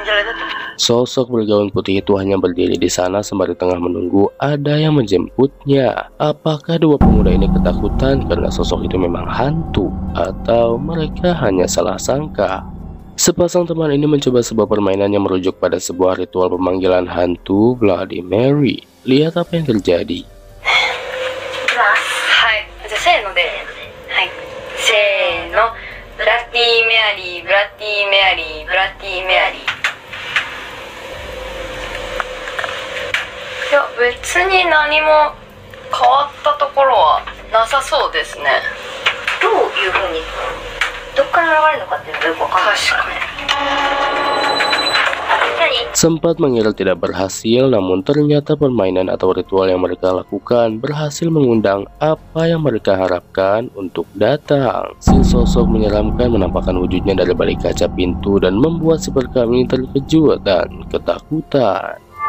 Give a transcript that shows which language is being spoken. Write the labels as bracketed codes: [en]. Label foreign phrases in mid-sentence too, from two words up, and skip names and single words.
[id] Sosok bergaun putih itu hanya berdiri di sana sembari tengah menunggu ada yang menjemputnya. Apakah dua pemuda ini ketakutan karena sosok itu memang hantu, atau mereka hanya salah sangka? Sepasang teman ini mencoba sebuah permainan yang merujuk pada sebuah ritual pemanggilan hantu Bloody Mary. Lihat apa yang terjadi. [ja] はい、せーので。はい. Seno. Bloody Mary, Bloody Mary, Bloody Mary. いや、別に何も変わったところはなさそうですね。どういうふうにどっから流れるのかっていうのがよくわかんない。確かに。何 [id] Sempat mengira tidak berhasil, namun ternyata permainan atau ritual yang mereka lakukan berhasil mengundang apa yang mereka harapkan untuk datang. Si sosok menyeramkan menampakkan wujudnya dari balik kaca pintu dan membuat si perekam ini terkejut dan ketakutan.